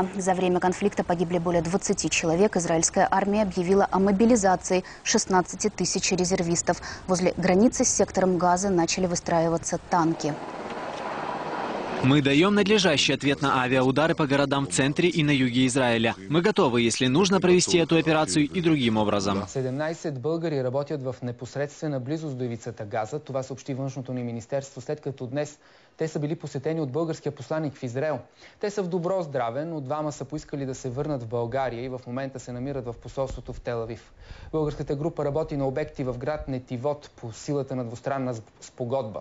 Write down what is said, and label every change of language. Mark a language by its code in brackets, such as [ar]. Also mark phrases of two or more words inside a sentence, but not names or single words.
[ru] За время конфликта погибли более 20 человек. Израильская армия объявила о мобилизации 16 тысяч резервистов. Возле границы с сектором Газа начали выстраиваться танки. Мы даем надлежащий ответ на авиаудары по городам в центре и на юге Израиля. Мы готовы, если нужно, провести эту операцию и другим образом. [bg] 17 българи работят в непосредствена близост до ивицата Газа. Това съобщи външното ни министерство, след като днес те са били посетени от българския посланик в Израел. Те са в добро здраве, но двама са поискали да се върнат в България и в момента се намират в посолството в Тел-Авив. Българската група работи на обекти в град Нетивот по силата на двустранна спогодба.